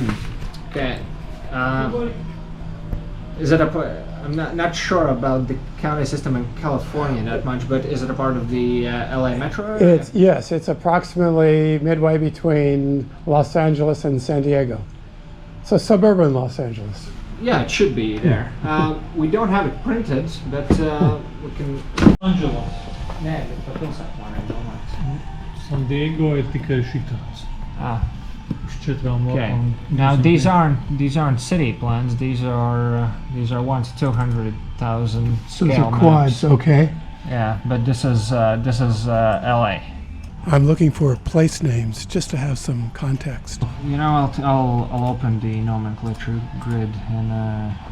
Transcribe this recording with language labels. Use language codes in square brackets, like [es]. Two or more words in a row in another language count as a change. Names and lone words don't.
[en] Is it a I'm not sure about the county system in California that much, but is it a part of the LA metro area? Yes, it's approximately midway between Los Angeles and San Diego. So suburban Los Angeles. Yeah, it should be there. We don't have it printed, but we can... Angelos. [lv] Nē, bet par pilsētu man ir domāts. San Diego ir tikai šitāds. Ah, Uz 4 [en] okay. [lv] lapām. [en] Now these aren't city plans. These are 1 to 200,000 scale Those are maps. quads, okay. Yeah, but this is LA. I'm looking for place names just to have some context. You know, I'll open the nomenclature grid and